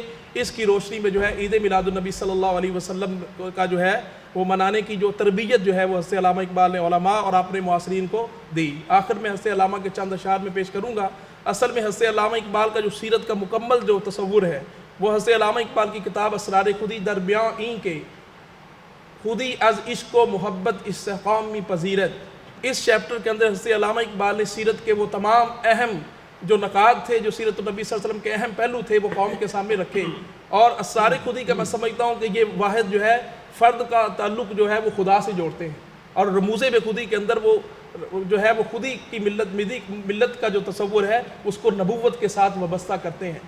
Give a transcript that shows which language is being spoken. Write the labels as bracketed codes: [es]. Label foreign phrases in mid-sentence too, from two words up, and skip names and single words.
[ur] اس کی روشنی میں جو ہے عید میلاد النبی صلی اللہ علیہ وسلم کا جو ہے وہ منانے کی جو تربیت جو ہے وہ حضرت علامہ اقبال نے علماء اور اپنے معاصرین کو دی. آخر میں حضرت علامہ کے چند اشعار میں پیش کروں گا. اصل میں حضرت علامہ اقبال کا جو سیرت کا مکمل جو تصور ہے وہ حضرت علامہ اقبال کی کتاب اسرار خودی [fa] درمیان این کے خودی از عشق و محبت استحکامی پذیرت، [ur] اس چیپٹر کے اندر حضرت علامہ اقبال نے سیرت کے وہ تمام اہم جو نکات تھے، جو سیرت النبی صلی اللہ علیہ وسلم کے اہم پہلو تھے، وہ قوم کے سامنے رکھے۔ اور اسرار خودی کا میں سمجھتا ہوں کہ یہ واحد جو ہے فرد کا تعلق جو ہے وہ خدا سے جوڑتے ہیں، اور رموز بے خودی کے اندر وہ جو ہے وہ خودی کی ملت کا جو تصور ہے اس کو نبوت کے ساتھ وابستہ کرتے ہیں۔